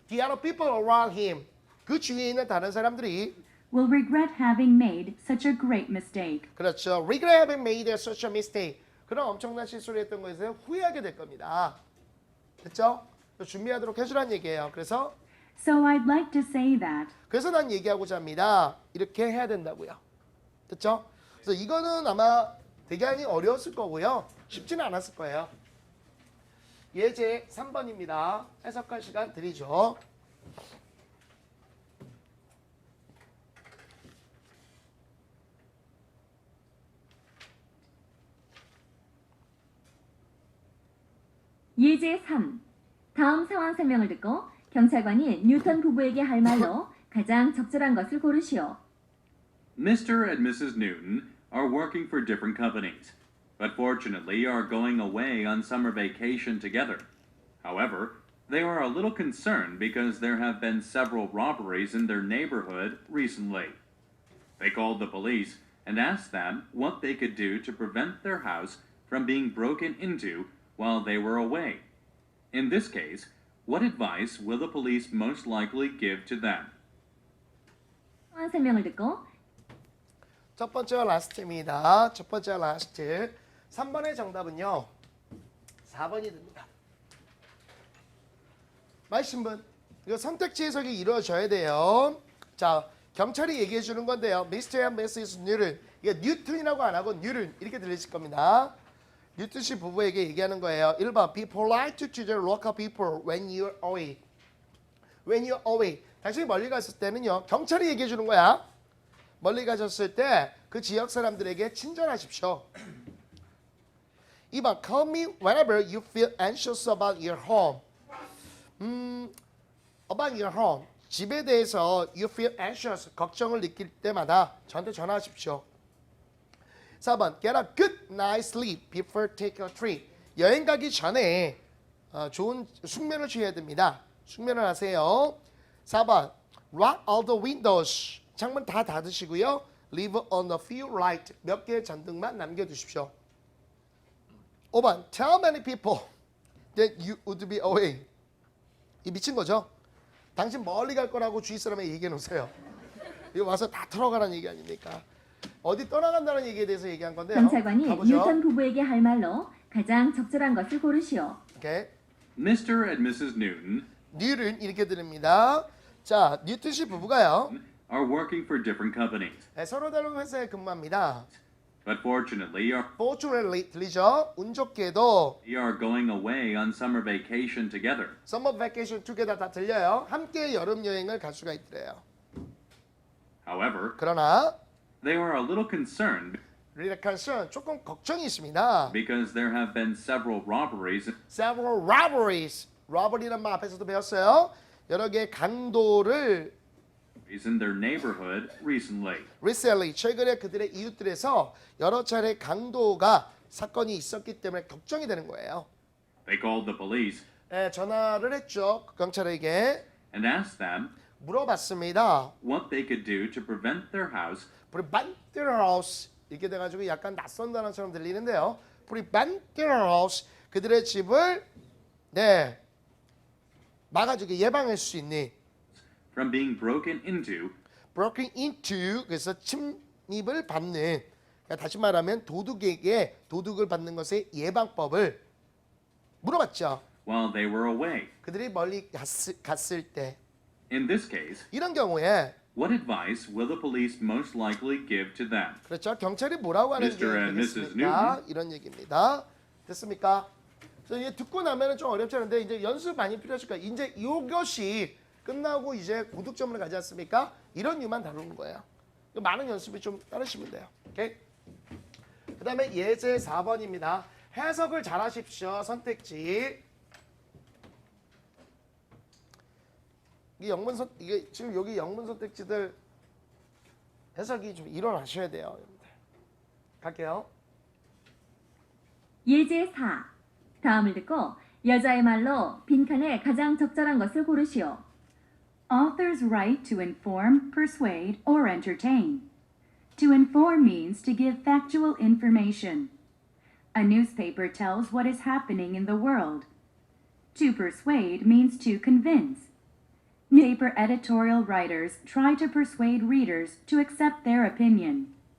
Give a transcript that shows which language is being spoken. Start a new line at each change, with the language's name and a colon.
English: the other people around him
Korean: 그 주위에 있는 다른 사람들이
English: will regret having made such a great mistake.
Korean: 그렇죠.
English: regret having made such a mistake.
Korean: 그런 엄청난 실수를 했던 것에 후회하게 될 겁니다. 됐죠? 준비하도록 해주란 얘기예요. 그래서
English: So I'd like to say that.
Korean: 난 얘기하고자 합니다. 이렇게 해야 된다고요. 됐죠? 그래서 이거는 아마 대단히 어려웠을 거고요. 쉽지는 않았을 거예요. 예제 3번입니다. 해석할 시간 드리죠. 예제 3. 다음 상황 설명을 듣고 경찰관이 뉴턴 부부에게 할 말로 가장 적절한 것을 고르시오.
English: Mr. and Mrs. Newton are working for different companies, but fortunately are going away on summer vacation together. However, they are a little concerned because there have been several robberies in their neighborhood recently. They called the police and asked them what they could do to prevent their house from being broken into while they were away. In this case, what advice will the police most likely give to them?
Korean: 상황 설명을 듣고 첫 번째가 라스트입니다. 첫 번째가 라스트. 3번의 정답은요. 4번이 됩니다. 맞으신 분? 이거 선택지 해석이 이루어져야 돼요. 자, 경찰이 얘기해 주는 건데요.
English: Mr. and Mrs. Newton.
Korean: 이게 뉴턴이라고 안 하고 뉴턴 이렇게 들리실 겁니다. 뉴턴 씨 부부에게 얘기하는 거예요.
English: 1번 Be polite to the local people when you're away. When you're away.
Korean: 당신이 멀리 갔을 때는요. 경찰이 얘기해 주는 거야. 멀리 가셨을 때 그 지역 사람들에게 친절하십시오.
English: 2번 Call me whenever you feel anxious about your home. About your home.
Korean: 집에 대해서
English: you feel anxious,
Korean: 걱정을 느낄 때마다 저한테 전화하십시오.
English: 4번 Get a good night's sleep before take a trip.
Korean: 여행 가기 전에 좋은 숙면을 취해야 됩니다. 숙면을 하세요.
English: 4번 Lock all the windows.
Korean: 창문 다 닫으시고요.
English: Leave on a few light.
Korean: 몇 개의 전등만 남겨두십시오.
English: 5번 Tell many people that you would be away.
Korean: 이 미친 거죠? 당신 멀리 갈 거라고 주위 사람에게 얘기해 놓으세요. 이거 와서 다 털어가라는 얘기 아닙니까? 어디 떠나간다는 얘기에 대해서 얘기한 건데요. 경찰관이 가보죠. 뉴턴 부부에게 할 말로 가장 적절한 것을 고르시오. 오케이.
English: Mr. and Mrs. Newton
Korean: 뉴를 이렇게 드립니다. 자, 뉴턴 씨 부부가요.
English: are working for different companies,
Korean: 네, 서로 다른 회사에 근무합니다.
English: but fortunately
Korean: Fortunately 들리죠? 운 좋게도
English: are going away on summer vacation together. Summer vacation together
Korean: 다 들려요. 함께 여름 여행을 갈 수가 있더래요.
English: However,
Korean: 그러나
English: they are a little concerned really concerned,
Korean: 조금 걱정이 있습니다.
English: because there have been several robberies Several robberies.
Korean: robbery란 말 앞에서도 배웠어요. 여러 개의 강도를
English: in their neighborhood recently.
Korean: recently 최근에 그들의 이웃들에서 여러 차례 강도가 사건이 있었기 때문에 걱정이 되는 거예요.
English: They called the police
Korean: 네, 전화를 했죠. 경찰에게
English: and asked them
Korean: 물어봤습니다.
English: what they could do to prevent their house prevent their house
Korean: 이렇게 돼가지고 약간 낯선 단어처럼 들리는데요.
English: prevent their house
Korean: 그들의 집을 네 막아주게 예방할 수 있는
English: from being broken into broken into
Korean: 그래서 침입을 받는 그러니까 다시 말하면 도둑에게 도둑을 받는 것의 예방법을 물어봤죠.
English: while they were away.
Korean: 그들이 멀리 갔을 때
English: In this case,
Korean: 이런 경우에
English: what advice will the police most likely give to them?
Korean: 그렇죠. 경찰이 뭐라고 하는 게
English: Mr. and Mrs.
Korean: 되겠습니까? 이런 얘기입니다. 됐습니까? 그래서 이제 듣고 나면은 좀 어렵지 않은데 이제 연습 많이 필요하실 거예요. 이제 이것이 끝나고 이제 고득점을 가지 않습니까? 이런 유만 다루는 거예요. 많은 연습을 좀 따르시면 돼요. 오케이? 그다음에 예제 4번입니다. 해석을 잘 하십시오. 선택지. 이게 지금 여기 영문 선택지들 해석이 좀 일어나셔야 돼요. 여러분들. 갈게요. 예제 4. 다음을 듣고 여자의 말로 빈칸에 가장 적절한 것을 고르시오.
English: Authors write to inform, persuade, or entertain. To inform means to give factual information. A newspaper tells what is happening in the world. To persuade means to convince. Newspaper editorial writers try to persuade readers to accept their opinion.